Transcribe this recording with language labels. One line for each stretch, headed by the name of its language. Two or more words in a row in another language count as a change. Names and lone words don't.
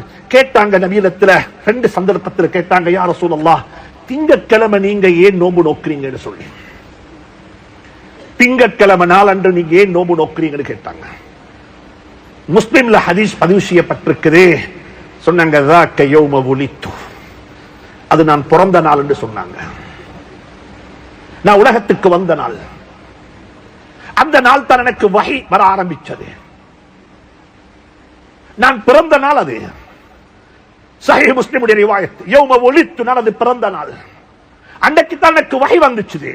Tamil: கேட்டாங்க நபியிடத்துல, ரெண்டு சந்தர்ப்பத்தில் கேட்டாங்க,
Arabic: يا رسول الله,
Tamil: திங்கட்கிழமை நீங்க ஏன் நோன்பு நோக்குறீங்கன்னு சொல்லி, திங்கட்கிழமை நாள் அன்று நீங்க ஏன் நோன்பு நோக்குறீங்கன்னு கேட்டாங்க. முஸ்லிம்ல ஹதீஸ் பதிவு செய்யப்பட்டிருக்குது. சொன்னாங்க,
Arabic: ذاك يوم ولدت,
Tamil: அது நான் பிறந்த நாள் என்று சொன்னாங்க. நான் உலகத்துக்கு வந்த நாள், அந்த நாள் தான் எனக்கு வஹி வர ஆரம்பிச்சது. நான் பிறந்த நாள் அது. சஹீஹ் முஸ்லிமுடைய ரிவாயத்,
Arabic: يوم ولدت,
Tamil: நான் அது பிறந்த நாள், அன்னைக்கு தான் எனக்கு வஹி வந்துச்சு.